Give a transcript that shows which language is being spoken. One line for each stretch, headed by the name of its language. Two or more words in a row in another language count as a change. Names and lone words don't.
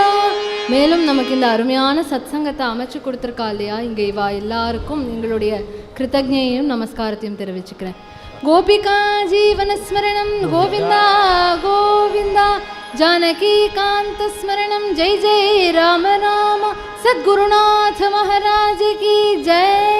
Tamil: மேலும் நமக்கு இந்த அருமையான சத்சங்கத்தை அமைச்சு கொடுத்துருக்கா இல்லையா, இங்கே இவா எல்லாருக்கும் எங்களுடைய கிருத்தஜையும் நமஸ்காரத்தையும் தெரிவிச்சுக்கிறேன்.
Sanskrit: गोपिका जीवनस्मरणं गोविन्दा गोविन्दा. जानकी कांत स्मरणं जय जय राम राम.
Hindi: सद्गुरुनाथ महाराज की जय.